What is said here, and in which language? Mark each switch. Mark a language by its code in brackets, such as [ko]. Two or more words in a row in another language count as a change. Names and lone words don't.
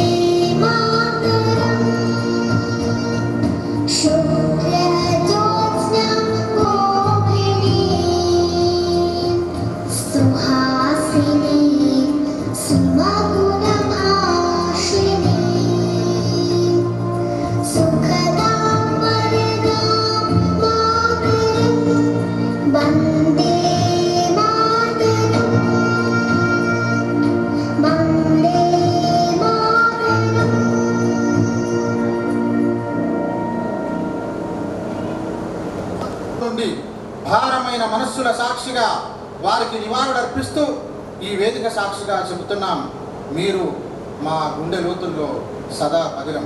[sa] मातरं शुक्लज्योत्स्ना गोपिनी सुहासिनी सुमधुरभाषिणी सुखदां वरदां मातरं वन्दे [te] భారమైన మనస్సుల సాక్షిగా వారికి నివాళులర్పిస్తూ ఈ వేదిక సాక్షిగా చెబుతున్నాం, మీరు మా గుండె లోతుల్లో సదా పదిలం.